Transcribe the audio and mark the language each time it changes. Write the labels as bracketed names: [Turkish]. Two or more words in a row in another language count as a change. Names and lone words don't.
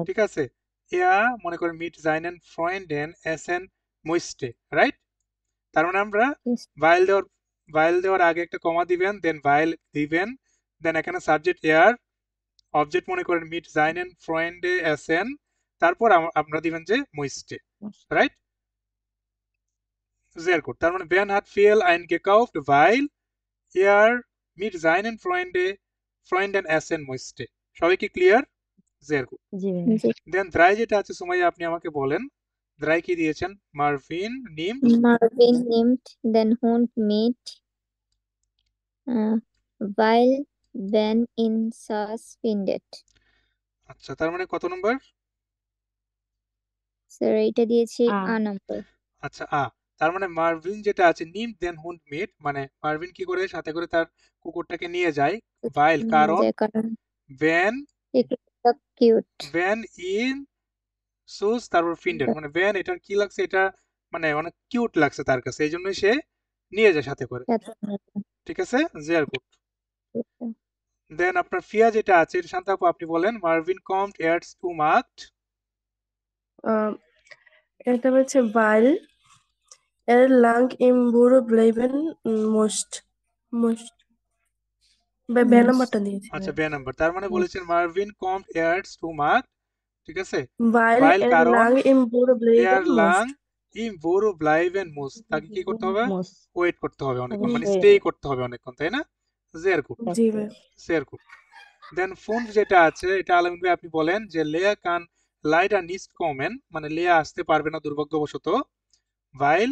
[Bangla] ঠিক আছে, এয়া মনে করেন [German] mit seinen Freunden essen musste, [Bangla] রাইট? তার মানে আমরা ভাইল দেওয়ার আগে একটা কমা দিবেন, দেন ভাইল দিবেন, দেন এখানে সাবজেক্ট এয়ার, অবজেক্ট মনে করেন [German] mit seinen Freunde essen, [Bangla] তারপর আমরা দিবেন যে মইস্টে, রাইট? [German] sehr gut, তার মানে Ben hat viel eingekauft weil er mit seinen Freunden essen musste। [Bangla] সবাই কি ক্লিয়ার? [German] sehr gut। [Bangla] জি ভাইয়া। জি দেন 3 যেটা আছে সুমাইয়া আপনি আমাকে বলেন দ্রাই কি দিয়েছেন? [German] Marvin nimmt Marvin nimmt den Hund mit, weil Ben ihn süß findet. [Bangla] আচ্ছা, তার মানে কত নম্বর? স্যার এটা দিয়েছি আ আ নম্বর। আচ্ছা, তার মানে মারভিন যেটা আছে [German] nimmt den Hund mit, [Bangla] মানে মারভিন কি করে সাথে করে তার কুকুরটাকে নিয়ে যায়, ভাইল কারণ যে কারণ ভ্যান এটা কিউট। ভ্যান [German] ihn süß [Bangla] তারপর ফিন্ডেড, মানে ভ্যান এটার কি লাগছে, এটা মানে অনেক কিউট লাগছে তার কাছে, এই জন্যই সে নিয়ে যায় সাথে করে। ঠিক আছে, [German] sehr gut. [Bangla] দেন আপনার ফিয়া যেটা আছে, এটা শান্ত আপু আপনি বলেন। [German] Marvin kommt erst um acht, এটা হচ্ছে weil lang im Büro bleiben muss. [Bangla] বে নাম্বারটা দিয়েছি আচ্ছা বে নাম্বার, তার মানে বলেছেন [German] Marvin kommt erst um acht, [Bangla] ঠিক আছে, [German] weil [Bangla] ভাইল কারণ [German] lang im Büro [Bangla] এয়ার [German] bleiben [Bangla] লাং [German] muss. im Büro bleiben muss, [Bangla] তাকে কি করতে হবে? মোস ওয়েট করতে হবে অনেকক্ষণ, মানে অবশ্যই স্টে করতে হবে অনেকক্ষণ, তাই না? [German] sehr gut, [Bangla] জি ভাই। [German] sehr gut. [Bangla] দেন ফুন্ড যেটা আছে, এটা আলামিন ভাই আপনি বলেন যে [German] Lea kann leider nicht kommen, [Bangla] মানে লেয়া আসতে পারবে না দুর্ভাগ্যবশত, ভাইল